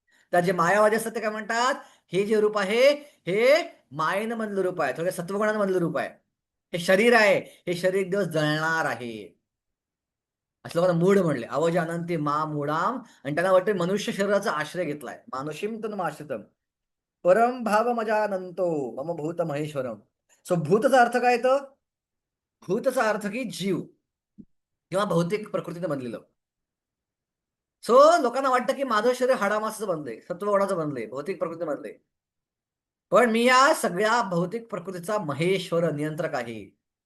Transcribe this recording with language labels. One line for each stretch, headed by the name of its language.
Marathi: त्या जे मायावादी असतात ते काय म्हणतात, हे जे रूप आहे हे मायेनं मधलं रूप आहे, थोड्या सत्वगुणानं मधलं रूप आहे. हे शरीर आहे, हे शरीर एक दिवस जळणार आहे. असं लोकांना मूढ म्हणले.
Sanskrit: अवजानन्ति मा मूढाम
Marathi: आणि त्यांना वाटतं मनुष्य शरीराचा आश्रय घेतलाय.
Sanskrit: मानुषीम तन्म आश्रितम. परम भाव मजानंतो मम भूत महेश्वरम.
Marathi: सो भूतचा अर्थ काय येतो? भूतचा अर्थ की जीव किंवा भौतिक प्रकृतीने बनलेलं. सो लोकांना वाटतं की माझं शरीर हाडामासाचं बनलंय, सत्वगुणाचं बनलंय, भौतिक प्रकृती बनलंय. पण मी या सगळ्या भौतिक प्रकृतीचा महेश्वर नियंत्रक आहे.